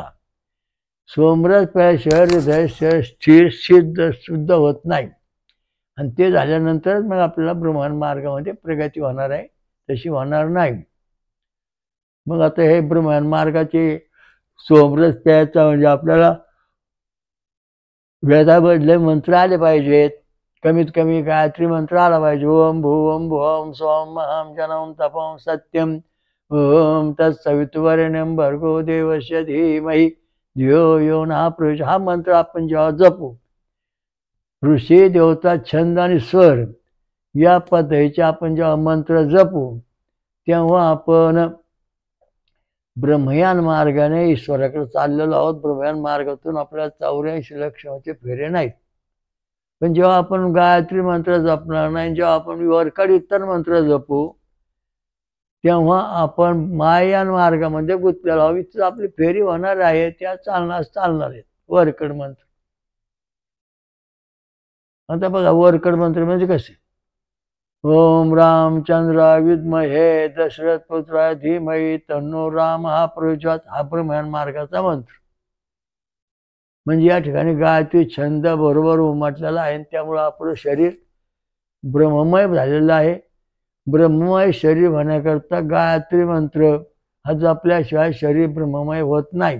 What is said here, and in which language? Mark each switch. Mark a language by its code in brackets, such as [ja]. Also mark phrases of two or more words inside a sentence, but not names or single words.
[mr] सोमरस प्यायल्याशिवाय हृदय स्थिर सिद्ध शुद्ध होत नाही आणि ते झाल्यानंतरच मग आपल्याला ब्रह्मयान मार्गामध्ये प्रगती होणार आहे, तशी होणार नाही. मग आता हे ब्रह्मयान मार्गाचे सोमरस प्यायचा म्हणजे आपल्याला वेदामधले मंत्र आले पाहिजेत. कमीत कमी गायत्री मंत्र आला पाहिजे. [sa] ओम भुवम भुवम सोम अहम जनम तपम सत्यम ओम तत्सवितुवरेण्यं भर्गो देवस्य धीमहि धियो यो नः प्रचोदयात्. [mr] हा मंत्र आपण जेव्हा जपू, ऋषी देवता छंद आणि स्वर या पद्धतीचे आपण जेव्हा मंत्र जपू तेव्हा आपण ब्रह्मयान मार्गाने ईश्वराकडे चाललेलो आहोत. ब्रह्मयान मार्गातून आपल्याला 84 लक्षाचे फेरे नाहीत. पण जेव्हा आपण गायत्री मंत्र जपणार नाही, जेव्हा आपण वरकड इतर मंत्र जपू तेव्हा आपण मायायान मार्गामध्ये गुंतलेलो आहोत. इथं आपली फेरी होणार आहे, त्या चालणार आहेत वरकड मंत्र. आता बघा वरकड मंत्र म्हणजे कसे. [sa] ओम रामचंद्राय विद्महे दशरथ पुत्राय धीमहि तन्नो राम हा प्रचोदयात्. [mr] हा ब्रह्मयान मार्गाचा मंत्र. म्हणजे या ठिकाणी गायत्री छंद बरोबर उमटलेला आहे, त्यामुळं आपलं शरीर ब्रह्ममय झालेलं आहे. ब्रह्ममय शरीर होण्याकरता गायत्री मंत्र हा जपल्याशिवाय शरीर ब्रह्ममय होत नाही.